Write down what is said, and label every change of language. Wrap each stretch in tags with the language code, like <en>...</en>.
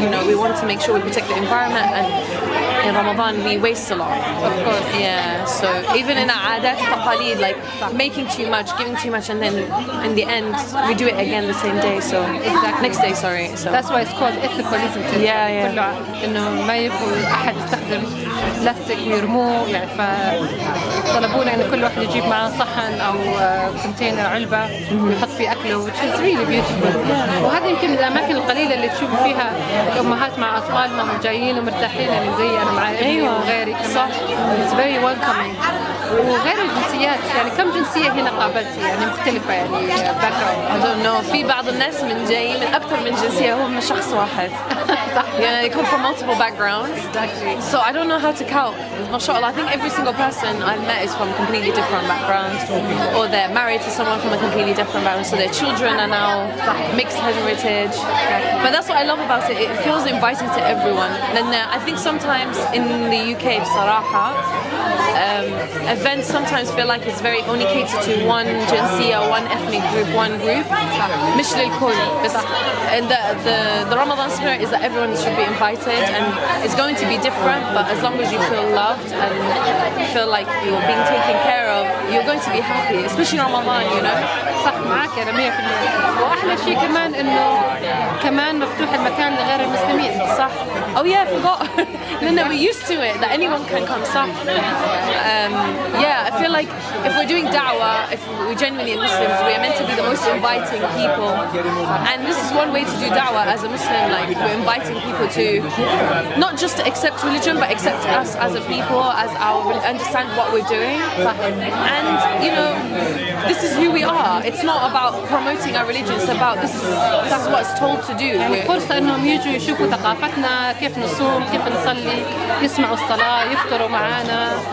<en>We want to make sure we protect the environment, and in Ramadan we waste a lot. Of course. Yeah. So even in our</en> <ar>adat taqalid,</ar> <en>like making too much, giving too much, and then in the end we do it again the same day. So next day, sorry. So that's why it's called ethical, isn't it? Yeah.</en> <ar>كله إنه ما يبغوا أحد يستخدم بلاستيك ويرموه، يعني فطلبونا إن كل واحد يجيب معاه صحن أو كونتينر علبة ويحط فيه أكله،</ar> <en>which is really beautiful.</en> <ar>وهذه يمكن من الأماكن القليلة اللي تشوف فيها الأمهات مع أطفالهم وجايين ومرتاحين، يعني زي أنا مع ابني وغيري كمان.</ar> <en>It's very welcoming.</en> <ar>وغير الجنسيات، يعني كم جنسية هنا قابلتي يعني مختلفة يعني باك جراوند؟</ar> <en>I don't know.</en> <ar>في بعض الناس جايين من أكثر من جنسية، هو مش شخص واحد.</ar> <en>Yeah, they come from multiple backgrounds. Exactly. So I don't know how to count. MashaAllah, I think every single person I've met is from completely different backgrounds, or they're married to someone from a completely different background, so their children are now mixed heritage. But that's what I love about it. It feels inviting to everyone. And I think sometimes in the UK,</en> <ar>بصراحة,</ar> <en>events sometimes feel like it's very only catered to one jinsiya, one ethnic group, one group. مش للكل. And the Ramadan spirit is that everyone should be invited, and it's going to be different, but as long as you feel loved and feel like you're being taken care of, you're going to be happy, especially Ramadan,</en> <ar>صح معك أنا 100%. وأحلى شيء كمان إنه كمان مفتوح المكان لغير المسلمين. صح.</ar> <en>Oh yeah, I forgot. No, we're used to it that anyone can come.</en> <ar>صح.</ar> <en>Yeah, I feel like if we're doing da'wah, if we're genuinely Muslims, we are meant to be the most inviting people. And this is one way to do da'wah as a Muslim. Like we're inviting people to not just to accept religion, but accept us as a people, as understand what we're doing. And this is who we are. It's not about promoting our religion. It's about this is what's told to do.</en> <ar>يعني فرصة إنهم يجوا يشوفوا ثقافتنا، كيف نصوم، كيف نصلي، يسمعوا الصلاة، يفطروا معانا.</ar>